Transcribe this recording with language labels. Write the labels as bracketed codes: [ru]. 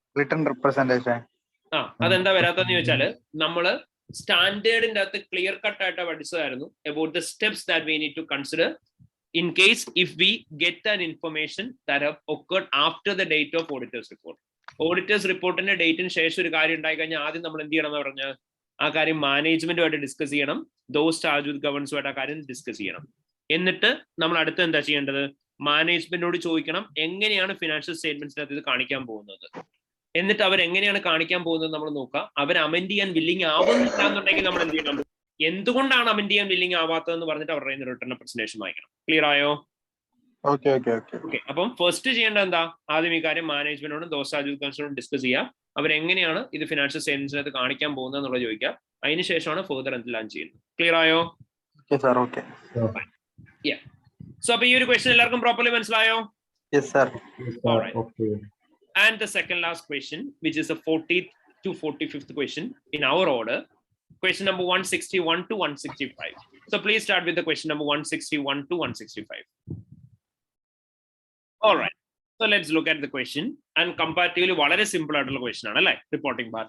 [en] Written representation. [ml] അതെന്താ വരാത്തെന്ന് ചോദിച്ചാല് നമ്മള് സ്റ്റാൻഡേർഡിന്റെ അകത്ത് ക്ലിയർ കട്ട് ആയിട്ട് പഠിച്ചതായിരുന്നു [en] about the steps that we need to consider in case if we get an information that have occurred after the date of auditor's report. [ml] Auditors റിപ്പോർട്ടിന്റെ ഡേറ്റിന് ശേഷം ഒരു കാര്യം ഉണ്ടായി കഴിഞ്ഞാൽ ആദ്യം നമ്മൾ എന്ത് ചെയ്യണം എന്ന് പറഞ്ഞാൽ ആ കാര്യം മാനേജ്മെന്റുമായിട്ട് ഡിസ്കസ് ചെയ്യണം. ദോസ് ചാർജ് വിത്ത് ഗവർണൻസുമായിട്ട് ആ കാര്യം ഡിസ്കസ് ചെയ്യണം. എന്നിട്ട് നമ്മൾ അടുത്ത് എന്താ ചെയ്യേണ്ടത്? മാനേജ്മെന്റിനോട് ചോദിക്കണം എങ്ങനെയാണ് ഫിനാൻഷ്യൽ സ്റ്റേറ്റ്മെന്റ്സിനകത്ത് ഇത് കാണിക്കാൻ പോകുന്നത്. എന്നിട്ട് അവർ എങ്ങനെയാണ് കാണിക്കാൻ പോകുന്നത് നമ്മൾ നോക്കാം. അവർ അമെൻഡ് ചെയ്യാൻ വില്ലിങ് ആവുന്നില്ല എന്നുണ്ടെങ്കിൽ നമ്മൾ എന്ത് ചെയ്യണം? എന്തുകൊണ്ടാണ് അമെന്റ് ചെയ്യാൻ വില്ലിംഗ് ആവാത്തതെന്ന് പറഞ്ഞിട്ട് അവരുടെ റിട്ടേൺ പ്രസന്റേഷൻ വായിക്കണം. ക്ലിയർ ആയോ? [en] Okay. [ml] അപ്പം ഫസ്റ്റ് ചെയ്യേണ്ടത് എന്താ? ആദ്യം ഈ കാര്യം മാനേജ്മെന്റിനോടും ദോസ്താജുദ്ദോടും ഡിസ്കസ് ചെയ്യുക. അവരെങ്ങനെയാണ് ഇത് ഫിനാൻഷ്യൽ സ്റ്റേറ്റ്മെന്റ്സിനകത്ത് കാണിക്കാൻ പോകുന്നത് എന്നുള്ളത് ചോദിക്കുക. അതിനുശേഷമാണ് ഫർദർ എന്തെല്ലാം ചെയ്യുന്നത്. ക്ലിയർ ആയോ? സോ അപ്പൊ ഈ ഒരു ക്വസ്റ്റ്യൻ എല്ലാവർക്കും പ്രോപ്പർലി മനസ്സിലായോ? [en] Yes, sir. Okay. And the second last question, which is the 40th to 45th question in our order, question number 161 to 165. So please start with the question number 161 to 165. All right. So let's look at the question. And comparatively, very simple question. Reporting part.